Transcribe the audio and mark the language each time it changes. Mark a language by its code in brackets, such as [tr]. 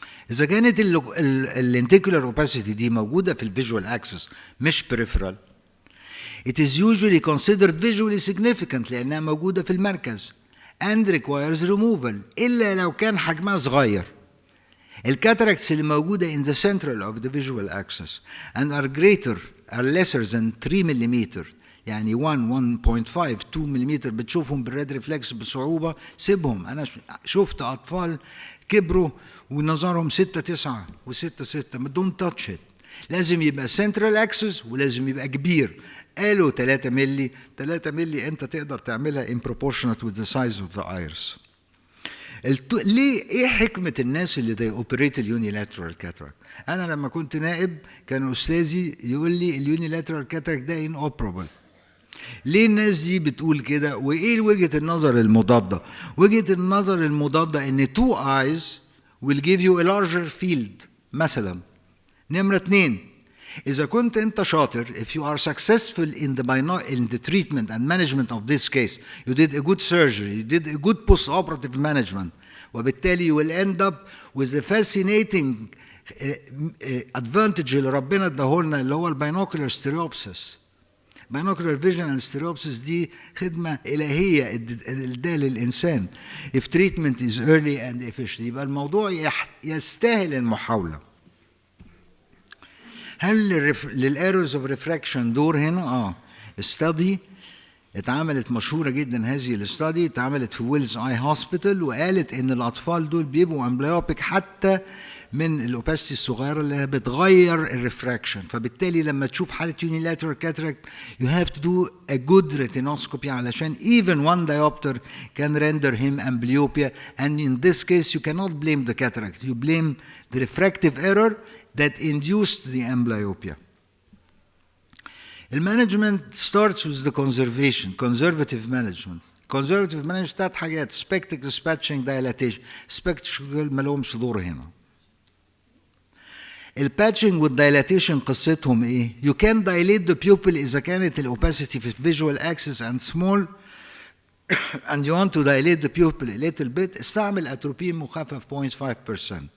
[ar] اذا كانت اللينتيكولار opacity دي موجوده في الفيجوال اكسس مش peripheral، [en] it is usually considered visually significant [ar] لانها موجوده في المركز [en] and requires removal [ar] إلا لو كان حجمها صغير. [en] الكاتاراكتس اللي موجودة in the central of the visual axis and are lesser than 3 mm، يعني 1.5 2 mm، [ar] بتشوفهم بالريد ريفلكس بصعوبة سيبهم. أنا شفت أطفال كبروا ونظرهم 6 9 و6 6، [en] don't touch it. [ar] لازم يبقى central axis ولازم يبقى كبير. قالوا 3 ملي، 3 ملي انت تقدر تعملها [en] in proportionate with the size of the iris. [ar] ليه؟ ايه حكمة الناس اللي [en] they operate [ar] اليونيلاترال كاتاراكت؟ انا لما كنت نائب كان استاذي يقول لي اليونيلاترال كاتاراكت ده inoperable. ليه الناس دي بتقول كده؟ وايه وجهة النظر المضادة؟ وجهة النظر المضادة ان [en] two eyes will give you a larger field [ar] مثلا. نمرة 2، إذا كنت أنت شاطر [en] if you are successful in the treatment and management of this case, you did a good surgery, you did a good post-operative management، وبالتالي you will end up with a fascinating advantage [ar] اللي ربنا اداهولنا اللي هو الباينوكولار ستيريوبسيس. [en] binocular vision and stereopsis [ar] دي خدمة إلهية اداها للإنسان. [en] if treatment is early and efficient [ar] يبقى الموضوع يستاهل المحاولة. هل للإيرورز اوف ريفراكشن دور هنا؟ study اتعملت مشهورة جدا هذه الاستادي، اتعملت في ويلز اي هوسبيتال، وقالت ان الاطفال دول بيبقوا امبليوبيك حتى من الاوباسيتي الصغيرة اللي بتغير الريفراكشن. فبالتالي لما تشوف حالة [en] unilateral cataract you have to do a good retinoscopy علشان even one diopter can render him amblyopia, and in this case you cannot blame the cataract, you blame the refractive error that induced the amblyopia. المانجمنت starts with the conservative management. conservative management 3 حاجات: spectacle, spatching, dilatation. [ar] spectacle ما لهمش دور هنا. الباتشنج والدايلاتيشن قصتهم ايه؟ [en] You can dilate the pupil [ar] إذا كانت الأوباسيتي في [en] visual axis and small and you want to dilate the pupil a little bit، [ar] استعمل أتروبين مخفف 0.5%.